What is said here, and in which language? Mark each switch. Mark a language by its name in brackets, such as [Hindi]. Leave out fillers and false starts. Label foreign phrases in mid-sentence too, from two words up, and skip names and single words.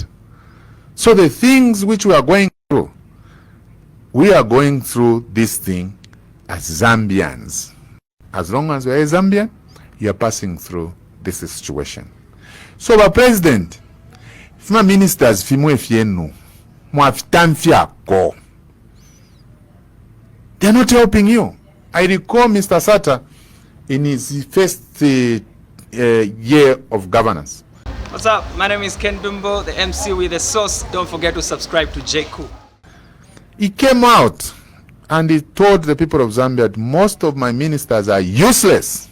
[English] So the things which we are going through this thing as Zambians. As long as you are a Zambian, you are passing through this situation. So the president, [Bemba] fima ministers fimwe fienu, mwafitamfiako. [English] They are not helping you. I recall Mr. Sata in his first year of governance. What's up? My name is Ken Dumbo, the MC with the sauce. Don't forget to subscribe to JQ. He came out and he told the people of Zambia that most of my ministers are useless.